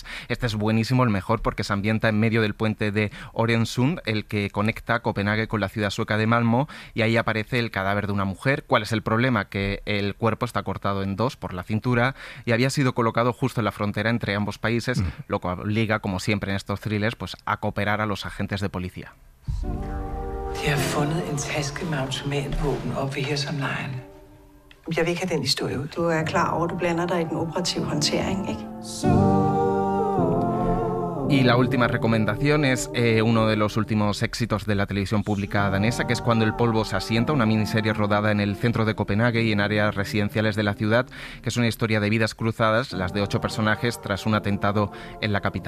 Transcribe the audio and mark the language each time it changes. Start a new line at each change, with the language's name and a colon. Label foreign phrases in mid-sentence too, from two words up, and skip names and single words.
Spanish: Este es buenísimo, el mejor, porque se ambienta en medio del puente de Øresund, el que conecta Copenhague con la ciudad sueca de Malmö, y ahí aparece el cadáver de una mujer. ¿Cuál es el problema? Que el cuerpo está cortado en dos por la cintura y había sido colocado justo en la frontera entre ambos países, lo que obliga, como siempre en estos thrillers, pues a cooperar a los agentes de policía.
Danish: De har fundet en taske med automatvåben oppe ved Hirsonlejen. Jeg vil ikke have den historie ud. Du klar over, du blander dig i den operative håndtering, ikke?
Spanish: Y la última recomendación es uno de los últimos éxitos de la televisión pública danesa, que es Cuando el polvo se asienta, una miniserie rodada en el centro de Copenhague y en áreas residenciales de la ciudad, que es una historia de vidas cruzadas, las de 8 personajes tras un atentado en la capital.